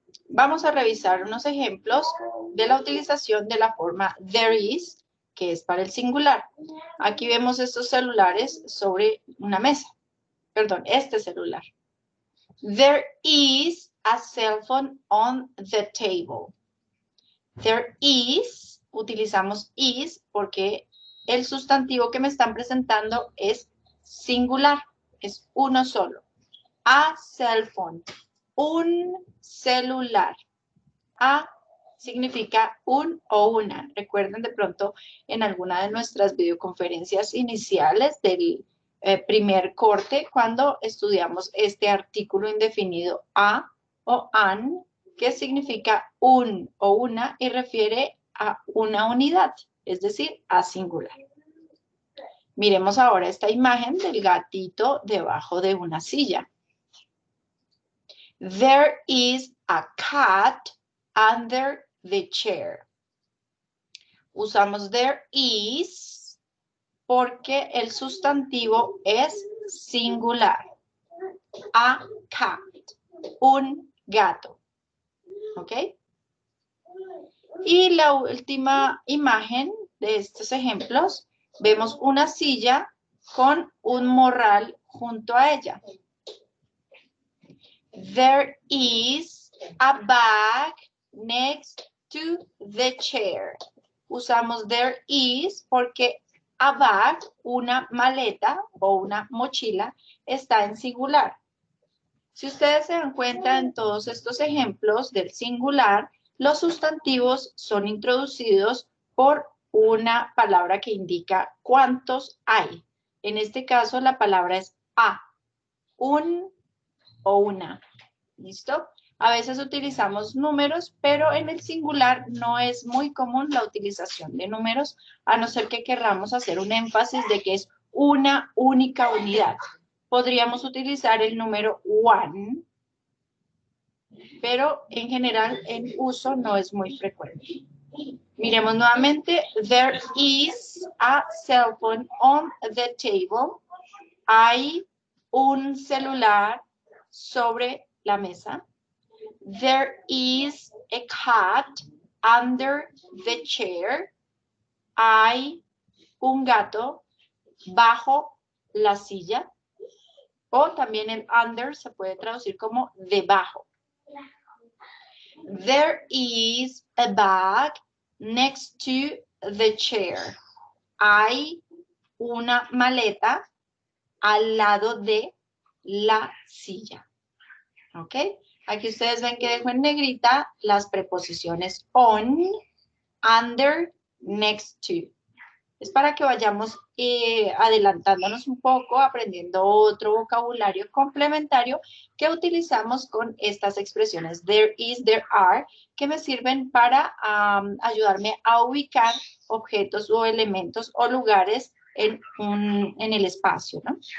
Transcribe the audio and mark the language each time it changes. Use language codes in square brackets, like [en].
[es] Vamos a revisar unos ejemplos de la utilización de la forma [en] there is, [es] que es para el singular. Aquí vemos estos celulares sobre una mesa. Perdón, este celular. [en] There is a cell phone on the table. There is, [es] utilizamos is porque el sustantivo que me están presentando es singular, es uno solo. [en] A cell phone, [es] un celular. A significa un o una. Recuerden de pronto en alguna de nuestras videoconferencias iniciales del primer corte cuando estudiamos este artículo indefinido a o an, que significa un o una y refiere a una unidad, es decir, a singular. Miremos ahora esta imagen del gatito debajo de una silla. [en] There is a cat under the chair. [es] Usamos [en] there is [es] porque el sustantivo es singular. [en] A cat, [es] un gato. ¿Ok? Y la última imagen de estos ejemplos, vemos una silla con un morral junto a ella. [en] There is a bag next to the chair. [es] Usamos there is porque [en] a bag, [es] una maleta o una mochila, está en singular. Si ustedes se dan cuenta en todos estos ejemplos del singular, los sustantivos son introducidos por una palabra que indica cuántos hay. En este caso, la palabra es a, un o una. ¿Listo? A veces utilizamos números, pero en el singular no es muy común la utilización de números, a no ser que querramos hacer un énfasis de que es una única unidad. Podríamos utilizar el número one, pero en general en uso no es muy frecuente. Miremos nuevamente. [en] There is a cell phone on the table. [es] Hay un celular sobre la mesa. [en] There is a cat under the chair. [es] Hay un gato bajo la silla. O también el under se puede traducir como debajo. [en] There is a bag next to the chair. [es] Hay una maleta al lado de la silla. ¿Ok? Aquí ustedes ven que dejo en negrita las preposiciones on, under, next to. Es para que vayamos adelantándonos un poco, aprendiendo otro vocabulario complementario que utilizamos con estas expresiones [en] there is, there are, [es] que me sirven para ayudarme a ubicar objetos o elementos o lugares en el espacio, ¿no?